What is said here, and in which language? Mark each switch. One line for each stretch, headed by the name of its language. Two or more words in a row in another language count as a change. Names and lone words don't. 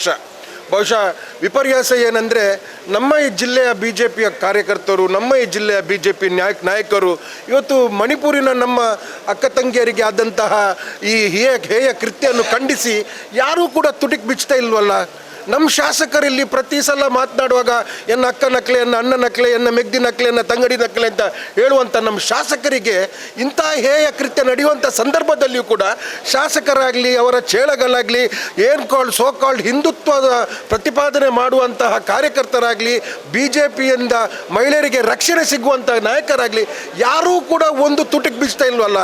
Kannada: ಬಹುಶಃ ವಿಪರ್ಯಾಸ ಏನಂದರೆ ನಮ್ಮ ಈ ಜಿಲ್ಲೆಯ BJPಯ ಕಾರ್ಯಕರ್ತರು, ನಮ್ಮ ಈ ಜಿಲ್ಲೆಯ BJP ನಾಯಕರು ಇವತ್ತು ಮಣಿಪುರಿನ ನಮ್ಮ ಅಕ್ಕ ತಂಗಿಯರಿಗೆ ಆದಂತಹ ಈ ಹೇಯ ಕೃತ್ಯವನ್ನು ಖಂಡಿಸಿ ಯಾರೂ ಕೂಡ ತುಟಿಕ್ ಬಿಚ್ತಾ ಇಲ್ವಲ್ಲ. ನಮ್ಮ ಶಾಸಕರಲ್ಲಿ ಪ್ರತಿ ಸಲ ಮಾತನಾಡುವಾಗ
Tulu: ಎನ್ನ ಅಕ್ಕ ನಕಲೆ, ಎನ್ನ ಅಣ್ಣ ನಕಲೆ, ಎನ್ನ ಮೆಗ್ದಿ ನಕಲೆ, ಎನ್ನ ತಂಗಡಿ ನಕಲೆ
Kannada: ಅಂತ ಹೇಳುವಂಥ ನಮ್ಮ ಶಾಸಕರಿಗೆ ಇಂಥ ಹೇಯ ಕೃತ್ಯ ನಡೆಯುವಂಥ ಸಂದರ್ಭದಲ್ಲಿಯೂ ಕೂಡ ಶಾಸಕರಾಗಲಿ, ಅವರ ಚೇಳಗಳಾಗಲಿ,
English: so called
Kannada: ಹಿಂದುತ್ವದ ಪ್ರತಿಪಾದನೆ ಮಾಡುವಂತಹ ಕಾರ್ಯಕರ್ತರಾಗಲಿ, BJPಯಿಂದ ಮಹಿಳೆಯರಿಗೆ ರಕ್ಷಣೆ ಸಿಗುವಂಥ ನಾಯಕರಾಗಲಿ ಯಾರೂ ಕೂಡ ಒಂದು ತುಟಿಗೆ ಬಿಚ್ತಾ ಇಲ್ವಲ್ಲ.